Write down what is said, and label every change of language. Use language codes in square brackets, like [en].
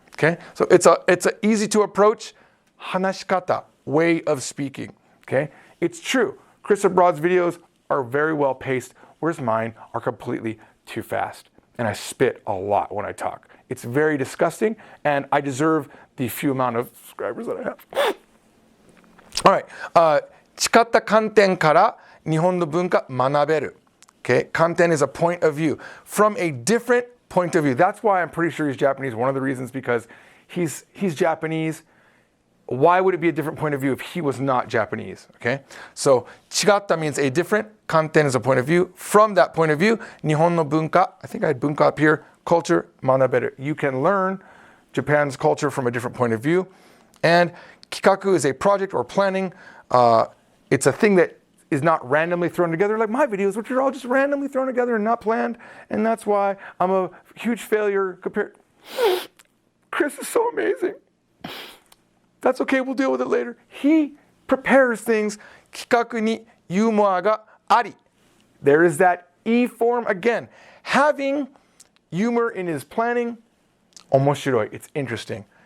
[en] Okay, so it's a easy to approach hanashikata, way of speaking. Okay, it's true. Chris Abroad's videos are very well paced, whereas mine are completely too fast, and I spit a lot when I talk. It's very disgusting, and I deserve the few amount of subscribers that I have. All right. [ja] 違った観点から日本の文化学べる. [en] Okay, 観点 is a point of view. From a different point of view. That's why I'm pretty sure he's Japanese. One of the reasons, because he's Japanese. Why would it be a different point of view if he was not Japanese? Okay, so 違った means a different. 観点 is a point of view. From that point of view, [ja] 日本の文化, [en] I think I had 文化 up here, culture, 学べる. You can learn Japan's culture from a different point of view. And 企画 is a project or planning. It's a thing that is not randomly thrown together like my videos, which are all just randomly thrown together and not planned. And that's why I'm a huge failure compared. Chris is so amazing. That's okay, we'll deal with it later. He prepares things. [ja] 企画にユーモアがあり. [en] There is that E form again. Having humor in his planning, 面白い. It's interesting.